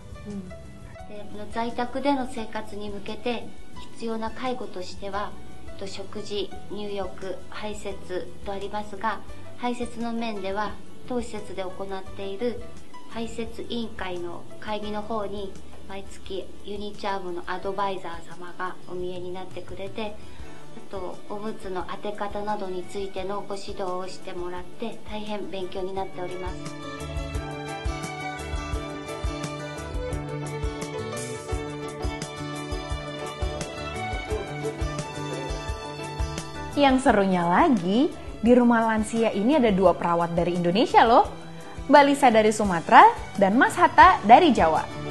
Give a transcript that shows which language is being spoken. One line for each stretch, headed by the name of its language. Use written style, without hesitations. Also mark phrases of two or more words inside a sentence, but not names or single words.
Japanese: 在宅での生活に向けて必要な介護としては、食事、入浴、排泄とありますが、排泄の面では当施設で行っている排泄委員会の会議の方に毎月ユニチャームのアドバイザー様がお見えになってくれて、あとおむつの当て方などについてのご指導をしてもらって大変勉強になっております。
Indonesian: Yang serunya lagi, di rumah lansia ini ada 2 perawat dari Indonesia loh. Mbak Lisa dari Sumatera dan Mas Hatta dari Jawa.